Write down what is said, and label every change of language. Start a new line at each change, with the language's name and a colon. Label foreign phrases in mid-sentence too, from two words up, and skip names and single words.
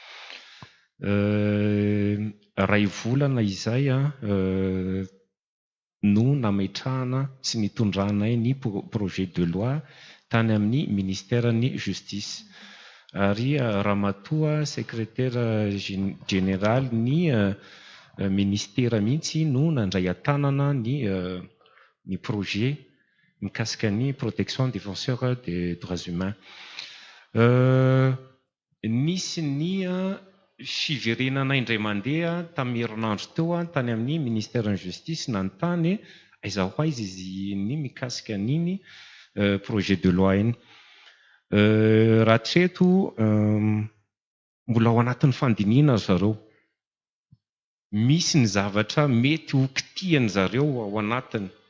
Malagasy: Ray volana izay no nametrahana sy nitondranay ny
French: projet de loi
Malagasy: tany amin'ny ministèren'ny justice, ary ramatoa
French: secrétaire général
Malagasy: ny ministère mihitsy no nandray antanana ny projet mikasika ny
French: protection défenseur des droits humains.
Malagasy: Nisy ny fiverenana indray mandeha tamin'ny herinandro teo tany amin'ny ministèren'ny justice nanontany aiza ho aiza izy ny mikasika n'iny
French: projet de loi
Malagasy: iny. Raha hatreto mbola ao anatin'ny fandinihana zareo, misy ny zavatra mety ho kitihany zareo ao anatiny.